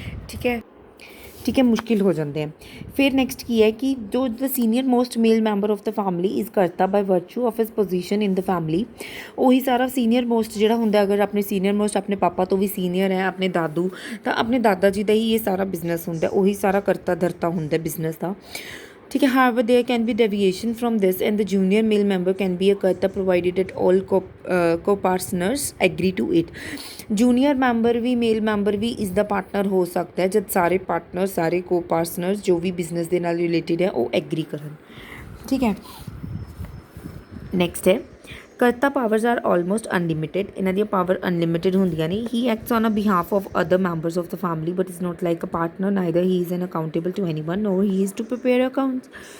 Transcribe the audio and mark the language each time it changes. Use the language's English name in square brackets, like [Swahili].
[Punjabi] ਠੀਕ ਹੈ, ਠੀਕ ਹੈ, ਮੁਸ਼ਕਿਲ ਹੋ ਜਾਂਦੇ ਆ। ਫਿਰ ਨੈਕਸਟ ਕੀ ਹੈ ਕਿ ਜੋ [English] The senior most male member of the family is karta by virtue of his position in the family. [Punjabi] ਉਹੀ ਸਾਰਾ ਸੀਨੀਅਰ ਮੋਸਟ ਜਿਹੜਾ ਹੁੰਦਾ, ਅਗਰ ਆਪਣੇ ਸੀਨੀਅਰ ਮੋਸਟ ਆਪਣੇ ਪਾਪਾ ਤੋਂ ਵੀ ਸੀਨੀਅਰ ਹੈ, ਆਪਣੇ ਦਾਦੂ, ਤਾਂ ਆਪਣੇ ਦਾਦਾ ਜੀ ਦਾ ਹੀ ਇਹ ਸਾਰਾ ਬਿਜ਼ਨਸ ਹੁੰਦਾ, ਉਹੀ ਸਾਰਾ ਕਰਤਾ ਧਰਤਾ ਹੁੰਦਾ ਬਿਜ਼ਨਸ ਦਾ। ਠੀਕ ਹੈ, [English] however there can be deviation from this and the junior male member can be a karta provided that all co-partners agree to it। [Punjabi] Junior member we male member ਵੀ ਇਸ ਦਾ ਪਾਰਟਨਰ ਹੋ ਸਕਦਾ ਹੈ ਜਦ ਸਾਰੇ ਪਾਰਟਨਰ, ਸਾਰੇ ਕੋ-ਪਾਰਟਨਰਸ ਜੋ ਵੀ ਬਿਜ਼ਨਸ ਦੇ ਨਾਲ ਰਿਲੇਟਿਡ ਹੈ ਉਹ ਐਗਰੀ ਕਰਨ। ਠੀਕ ਹੈ, ਨੈਕਸਟ ਹੈ [English] Karta powers are almost unlimited. [Punjabi] ਇਹਨਾਂ ਦੀਆਂ ਪਾਵਰ ਅਨਲਿਮਿਟਿਡ ਹੁੰਦੀਆਂ ਨੇ। [English] He acts on a behalf of other members of the family but is not like a partner, neither he is an accountable to any one nor he is to prepare accounts.